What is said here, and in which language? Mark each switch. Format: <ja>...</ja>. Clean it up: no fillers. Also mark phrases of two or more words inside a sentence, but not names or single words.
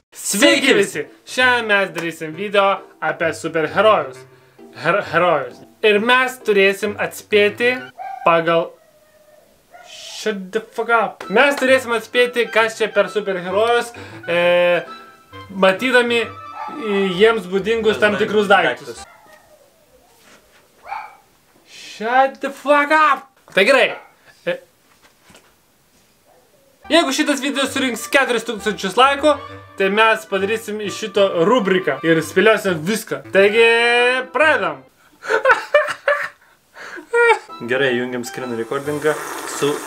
<lt>Sveiki visi! Šiandien mes darysim video apie superherojus. Herojus. Ir mes turėsim atspėti pagal...</lt> <en>Shut the fuck up.</en> <lt>Mes turėsim atspėti, kas čia per superherojus, matydami jiems būdingus tam tikrus daiktus.</lt> <en>Shut the fuck up!</en> <lt>Tai gerai. Jeigu šitas video surinks 4000 laikų, tai mes padarysim iš šito rubriką ir spėliosim viską. Taigi, pradedam. Gerai, jungiam</lt> <en>screen recordingą</en> <lt>su...</lt>